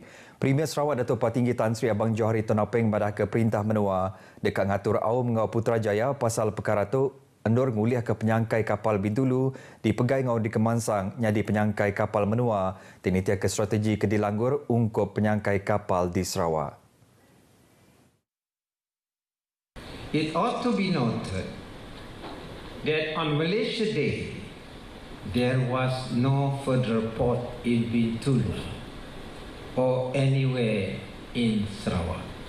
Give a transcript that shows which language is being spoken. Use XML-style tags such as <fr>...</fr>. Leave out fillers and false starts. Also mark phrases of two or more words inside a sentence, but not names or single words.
<iba>Premier Sarawak Datuk Patinggi Tan Sri Abang Johari Tonapeng badah ke perintah menua dekat ngatur awam ngau Putrajaya pasal perkara tu endur nguliah ke penyangkai kapal Bintulu dipegai ngau di Kemansang nyadi penyangkai kapal menua tinitia ke strategi kedilanggur ungkup penyangkai kapal di Sarawak.</iba> <en>It ought to be noted that on Malaysia Day, there was no further port in Bintulu or anywhere in Sarawak.</en>